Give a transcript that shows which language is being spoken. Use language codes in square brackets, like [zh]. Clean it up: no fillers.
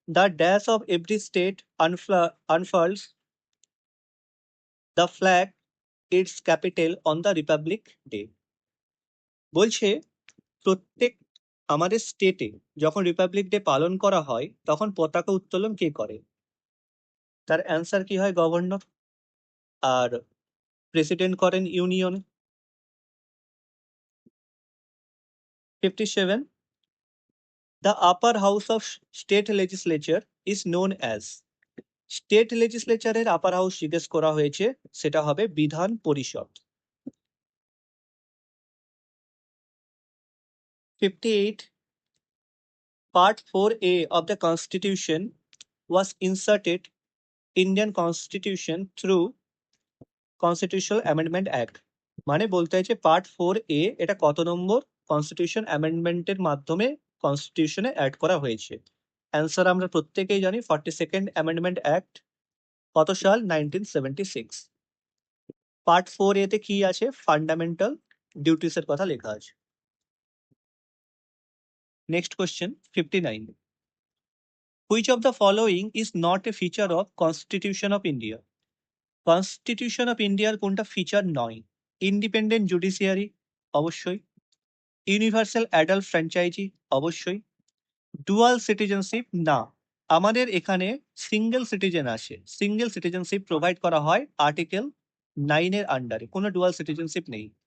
[en] The dash of every state unfurls the flag its capital on the Republic Day. [bn] বলছে প্রত্যেক আমাদের স্টেটে যখন রিপাবলিক ডে পালন করা হয় তখন পতাকা উত্তোলন কে করে? তার অ্যান্সার কি হয়? গভর্নর। আর প্রেসিডেন্ট করেন union. 57. [en] The upper house of state legislature is known as. [bn] State লেজিসলেচারের upper house জিজ্ঞেস করা হয়েছে, সেটা হবে বিধান পরিষদ। 58. [en] Part 4A of the Constitution was inserted Indian Constitution through Constitutional Amendment Act. [bn] মানে বলতে হয়েছে পার্ট 4A এটা কত নম্বর কনস্টিটিউশন অ্যামেন্ডমেন্টের মাধ্যমে কনস্টিটিউশনে অ্যাড করা হয়েছে? অ্যান্সার আমরা প্রত্যেকেই জানি, 42nd অ্যামেন্ডমেন্ট অ্যাক্ট। কত সাল? 1976। পার্ট 4A তে কি আছে? ফান্ডামেন্টাল ডিউটিস এর কথা লেখা আছে। [en] Next question 59. Which of the following is not a feature of Constitution of India? [bn] Constitution of ইন্ডিয়ার কোনটা ফিচার নয়? ইন্ডিপেন্ডেন্ট জুডিশিয়ারি অবশ্যই। ইউনিভার্সাল অ্যাডাল্ট ফ্র্যাঞ্চাইজি অবশ্যই। ডুয়াল সিটিজেনশিপ না, আমাদের এখানে সিঙ্গেল সিটিজেন আছে, সিঙ্গেল সিটিজেনশিপ প্রোভাইড করা হয় আর্টিকেল 9 এর আন্ডারে, কোনো ডুয়াল সিটিজেনশিপ নেই।